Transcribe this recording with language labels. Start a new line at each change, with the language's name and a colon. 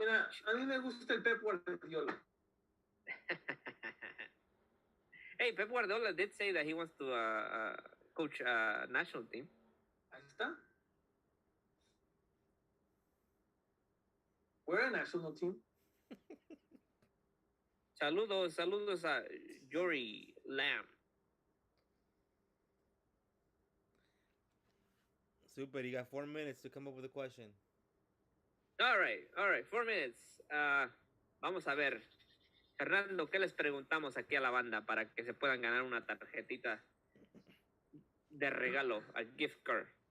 Spanish: Mira, a mí me gusta el Pep Guardiola.
English: Hey, Pep Guardiola did say that he wants to coach a national team.
Spanish: Ahí está.
English: We're a national team.
Spanish: Saludos a Jory Lamb.
English: Super, you got 4 minutes to come up with a question. All right, 4 minutes.
Spanish: Vamos a ver. Fernando, ¿qué les preguntamos aquí a la banda para que se puedan ganar una tarjetita de regalo,
English: a gift card?